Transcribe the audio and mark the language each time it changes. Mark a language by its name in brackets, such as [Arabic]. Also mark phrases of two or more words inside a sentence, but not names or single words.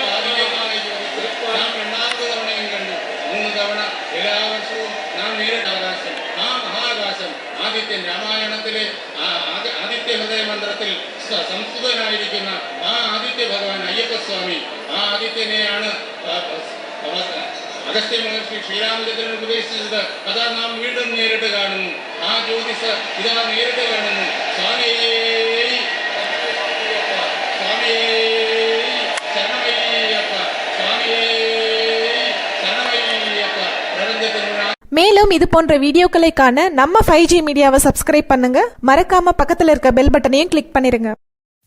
[Malayalam] ആദിത്യമായ ജ്യോതിസ് നാം രണ്ടാമത് തവണയും കണ്ടു. മൂന്ന് തവണ എല്ലാ വർഷവും നാം നേരിട്ട ആകാശം, ആ മഹാകാശം ആദിത്യൻ, രാമായണത്തിലെ ആദിത്യ ഹൃദയ മന്ത്രത്തിൽ സംസ്കൃതനായിരിക്കുന്ന ആ ആദിത്യ ഭഗവാൻ അയ്യപ്പസ്വാമി, ആ ആദിത്യനെയാണ് അഗസ്ത്യ മഹർഷി ശ്രീരാമചന്ദ്രൻ ഉപദേശിച്ചത്. അതാ നാം വീണ്ടും നേരിട്ട് കാണുന്നു. ആ ജ്യോതിസ് ഇതാ നേരിട്ട് കാണുന്നു. സ്വാമിയേ സ്വാമിയേ ശരണമയ്യപ്പ, സ്വാമിയേ ശരണമയ്യപ്പ. പ്രപഞ്ചത്തിനുള്ള [Tamil] மேலும் இது போன்ற வீடியோக்களை காண நம்ம 5G மீடியாவை சப்ஸ்கிரைப் பண்ணுங்க. மறக்காம பக்கத்துல இருக்க பெல் பட்டனையும் கிளிக் பண்ணிருங்க.